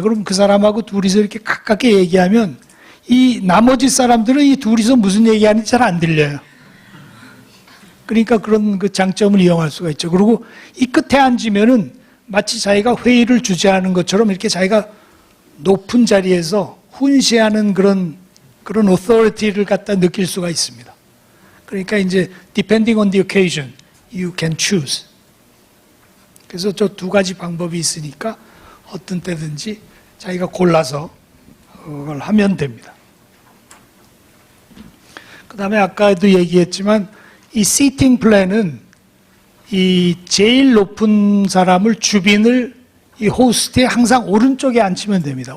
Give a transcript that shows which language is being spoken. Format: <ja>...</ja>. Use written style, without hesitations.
<ko>그럼 그 사람하고 둘이서 이렇게 가깝게 얘기하면 이 나머지 사람들은 이 둘이서 무슨 얘기하는지 잘 안 들려요. 그러니까 그런 그 장점을 이용할 수가 있죠. 그리고 이 끝에 앉으면은 마치 자기가 회의를 주재하는 것처럼 이렇게 자기가 높은 자리에서 훈시하는 그런 authority를 갖다 느낄 수가 있습니다. 그러니까 이제</ko> <en>depending on the occasion, you can choose.</en> <ko>그래서 저 두 가지 방법이 있으니까 어떤 때든지 자기가 골라서 그걸 하면 됩니다. 그 다음에 아까도 얘기했지만 이 시팅 플랜은 이 제일 높은 사람을 주빈을 이 호스트의 항상 오른쪽에 앉히면 됩니다.</ko>